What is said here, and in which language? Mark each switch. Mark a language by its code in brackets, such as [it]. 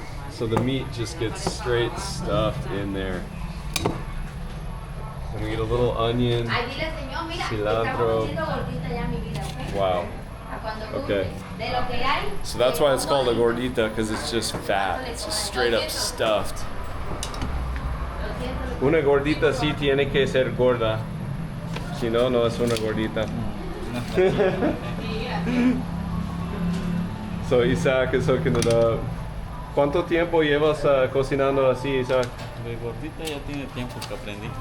[en] So the meat just gets straight stuffed in there. And we get a little onion, cilantro. Wow. Okay. So that's why it's called a gordita, because it's just fat. It's just straight up stuffed. [es] Una gordita sí tiene que ser gorda. Si no, no es una gordita. [en] So Isaac is hooking it up. [es] ¿Cuánto tiempo llevas cocinando así, Isaac? De gordita ya tiene tiempo que aprendí.